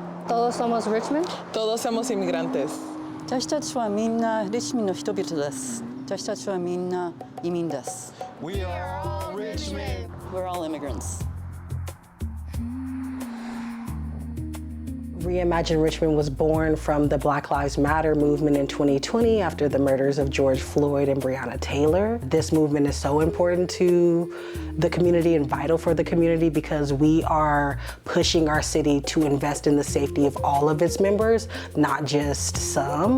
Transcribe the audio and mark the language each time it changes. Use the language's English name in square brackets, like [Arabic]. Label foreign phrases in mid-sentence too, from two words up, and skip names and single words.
[Spanish] Todos somos Richmond. Todos somos inmigrantes. [Japanese] 私たちはみんなリッチミンの人々です。私たちはみんな移民です。 [English] We are all Richmond. We're all immigrants. Reimagine Richmond was born from the Black Lives Matter movement in 2020 after the murders of George Floyd and Breonna Taylor. This movement is so important to the community and vital for the community because we are pushing our city to invest in the safety of all of its members, not just some.